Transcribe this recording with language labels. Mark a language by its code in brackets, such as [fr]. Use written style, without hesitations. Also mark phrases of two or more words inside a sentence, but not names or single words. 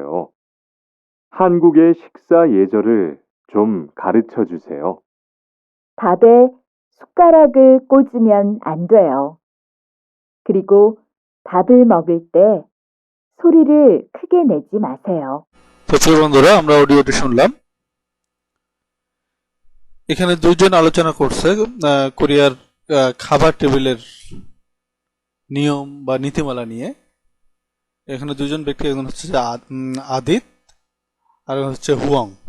[ko] 한국의 식사 예절을 좀 가르쳐 주세요. 밥에 숟가락을 꽂으면 안 돼요. 그리고 밥을 먹을 때 소리를 크게 내지 마세요. [bn] তো প্রিয় বন্ধুরা, আমরা অডিওটি শুনলাম। এখানে দুইজন আলোচনা করছে কোরিয়ার খাবার টেবিলের নিয়ম বা নীতিমালা নিয়ে। এখানে দুজন ব্যক্তি, একজন হচ্ছে আদিত আর হচ্ছে হুয়ং।